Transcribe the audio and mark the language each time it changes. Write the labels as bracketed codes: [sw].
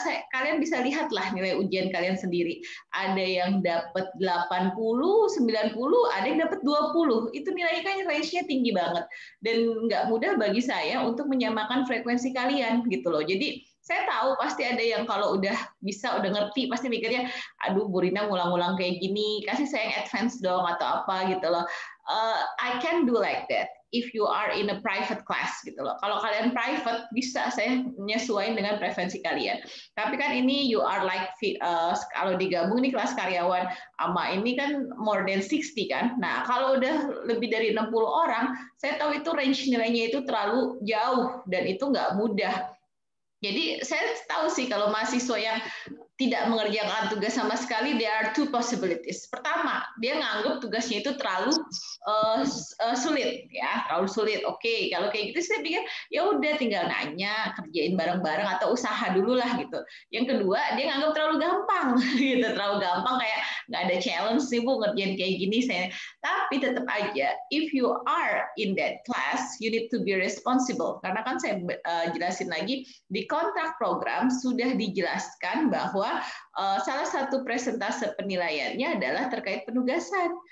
[id] kalian bisa lihat lah nilai ujian kalian sendiri, ada yang dapat 80, 90, ada yang dapat 20, itu nilainya kan range-nya tinggi banget, dan nggak mudah bagi saya untuk menyamakan frekuensi kalian gitu loh, jadi saya tahu pasti ada yang kalau udah bisa, udah ngerti, pasti mikirnya, aduh Bu Rina ngulang-ngulang kayak gini, kasih saya yang advance dong atau apa gitu loh. [en] I can do like that if you are in a private class [id] gitu loh. Kalau kalian private bisa saya menyesuaikan dengan preferensi kalian. Tapi kan ini [en] you are like [id] kalau digabung nih kelas karyawan sama ini kan [en] more than 60 [id] kan. Nah, kalau udah lebih dari 60 orang, saya tahu itu range nilainya itu terlalu jauh dan itu nggak mudah. Jadi saya tahu sih kalau mahasiswa yang tidak mengerjakan tugas sama sekali, [en] there are two possibilities. [id] Pertama, dia nganggap tugasnya itu terlalu sulit, ya, terlalu sulit. Oke, kalau kayak gitu saya pikir ya udah tinggal nanya, kerjain bareng-bareng atau usaha dulu lah gitu. Yang kedua, dia nganggap terlalu gampang, gitu, terlalu gampang kayak nggak ada challenge sih Bu ngerjain kayak gini. Tapi tetap aja, [en] if you are in that class, you need to be responsible. [id] Karena kan saya jelasin lagi di kontrak program sudah dijelaskan bahwa salah satu presentase penilaiannya adalah terkait penugasan.